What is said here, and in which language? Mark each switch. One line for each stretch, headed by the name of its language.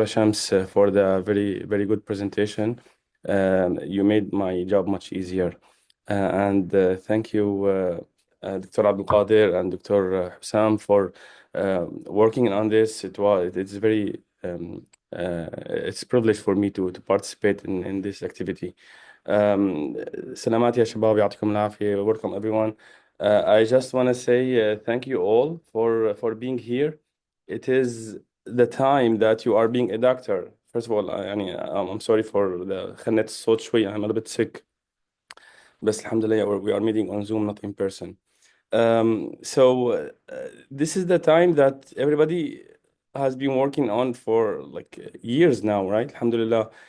English: Chams, for the very good presentation. You made my job much easier. And thank you, Dr. Abdelkader and Dr. Hussam for working on this. It's very it's a privilege for me to participate in this activity.
Arabic: سلامات يا شباب يعطيكم العافية.
English: Welcome everyone. I just want to say thank you all for being here. It is the time that you are being a doctor. First of all, I'm sorry for the
Arabic: خنة الصوت شوي.
English: I'm a little bit sick.
Arabic: بس الحمد لله
English: we are meeting on Zoom, not in person. So this is the time that everybody has been working on for like years now, right? Alhamdulillah.